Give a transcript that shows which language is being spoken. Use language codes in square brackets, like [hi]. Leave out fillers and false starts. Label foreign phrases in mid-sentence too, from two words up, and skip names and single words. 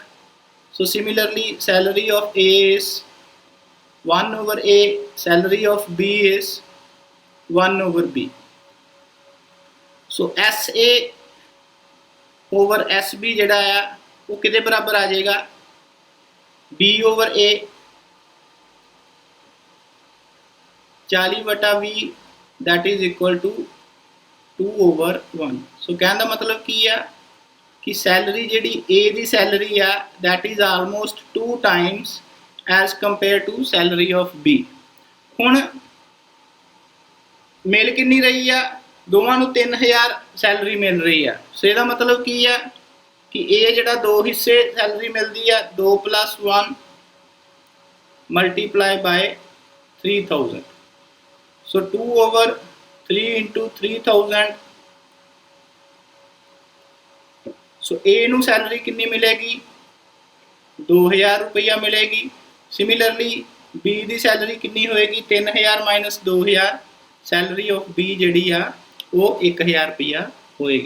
[en] So similarly salary of A is 1 over A, salary of B is 1 over B. So SA over SB [pa] ਜਿਹੜਾ ਆ ਉਹ ਕਿਹਦੇ ਬਰਾਬਰ ਆ ਜਾਏਗਾ, [en] B over A 40/20 that is equal to 2 over 1। [pa] ਸੋ ਕਹਿਣ ਦਾ ਮਤਲਬ ਕੀ ਆ ਕਿ ਸੈਲਰੀ ਜਿਹੜੀ A ਦੀ ਸੈਲਰੀ ਆ [en] that is almost 2 times as compared to salary of B। [pa] ਹੁਣ ਮਿਲ ਕਿੰਨੀ ਰਹੀ ਆ, ਦੋਵਾਂ ਨੂੰ 3000 ਸੈਲਰੀ ਮਿਲ ਰਹੀ ਆ। ਸੋ ਇਹਦਾ ਮਤਲਬ ਕੀ ਆ ਕਿ A ਜਿਹੜਾ 2 ਹਿੱਸੇ ਸੈਲਰੀ ਮਿਲਦੀ ਆ 2 + 1 [en] multiply by [pa] 3000। [en] ਸੋ 2 over 3 into 3000। [pa] ਸੋ A ਨੂੰ ਸੈਲਰੀ ਕਿੰਨੀ ਮਿਲੇਗੀ, 2000 ਰੁਪਈਆ ਮਿਲੇਗੀ। ਸਿਮਿਲਰਲੀ B ਦੀ ਸੈਲਰੀ ਕਿੰਨੀ ਹੋਏਗੀ, 3000 - 2000, [en] salary of B [pa] ਜਿਹੜੀ ਆ ਉਹ 1000 ਰੁਪਈਆ ਹੋਏਗੀ।